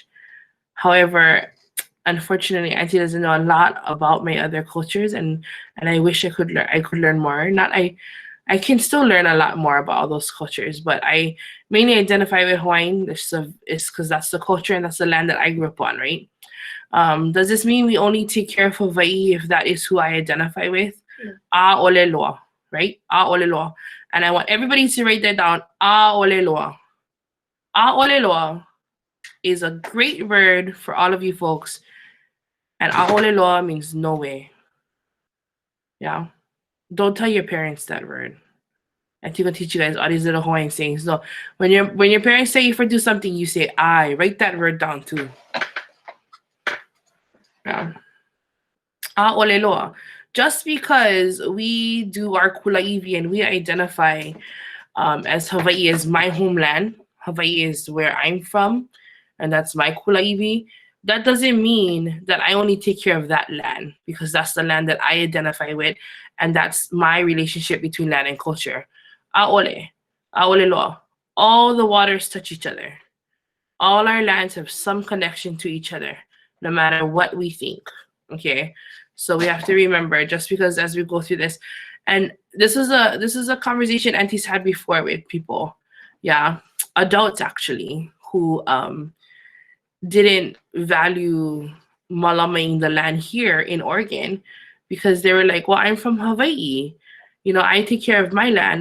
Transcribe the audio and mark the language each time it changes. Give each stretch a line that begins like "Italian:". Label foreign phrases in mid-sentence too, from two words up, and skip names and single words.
English: However, unfortunately, Auntie doesn't know a lot about my other cultures, and I wish I could learn more. I can still learn a lot more about all those cultures, but I mainly identify with Hawaiian. It's because that's the culture and that's the land that I grew up on, right? Does this mean we only take care of Hawaii if that is who I identify with?
Hawaiian: ʻAʻole loa, right? ʻAʻole loa.
English: And I want everybody to write that down.
Hawaiian: ʻAʻole loa. ʻAʻole loa
English: is a great word for all of you folks. And
Hawaiian: ʻaʻole loa
English: means no way. Yeah. Don't tell your parents that word. I'm going to teach you guys all these little Hawaiian sayings. No, when your parents say you for do something, you say I. Write that word down too. Yeah.
Hawaiian: ʻAʻole loa.
English: Just because we do our Kulaiwi and we identify as Hawaii as my homeland, Hawaii is where I'm from, and that's my Kulaiwi, that doesn't mean that I only take care of that land, because that's the land that I identify with, and that's my relationship between land and culture.
Hawaiian: ʻAʻole loa.
English: All the waters touch each other. All our lands have some connection to each other, no matter what we think. Okay, so we have to remember, just because as we go through this, and this is a conversation Auntie's had before with people, yeah, adults actually, who didn't value Mālamaing the land here in Oregon, because they were like, well, I'm from Hawaii, you know, I take care of my land.